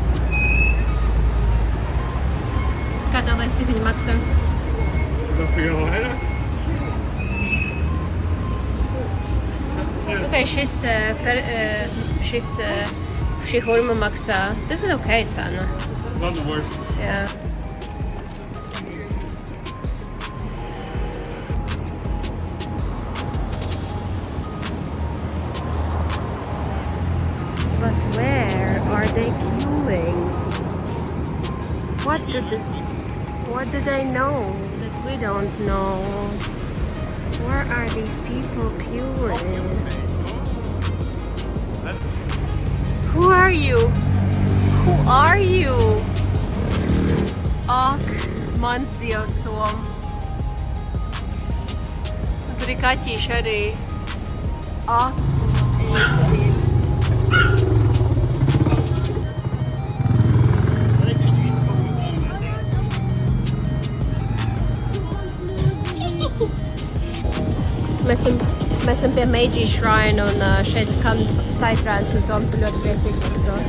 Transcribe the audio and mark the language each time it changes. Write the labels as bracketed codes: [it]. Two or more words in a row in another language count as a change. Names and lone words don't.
[lv] Kā tev liekas, cik viņi maksā? Tas ir jau vairāk. Okay, šī hurma maksā. Tas ir ok cena. [en] Not the worst. [lv] Jā. [en] But where are they queuing? What do they know that we don't know? Where are these people queuing? Who are you? Who are you? [lv] Ak, mans dievs, Tom. Tur ir kaķīši arī. Ak, Mēs esam pie Meiji Shrine un šeit skan Saitrāns un Toms ir ļoti priecīgs par to.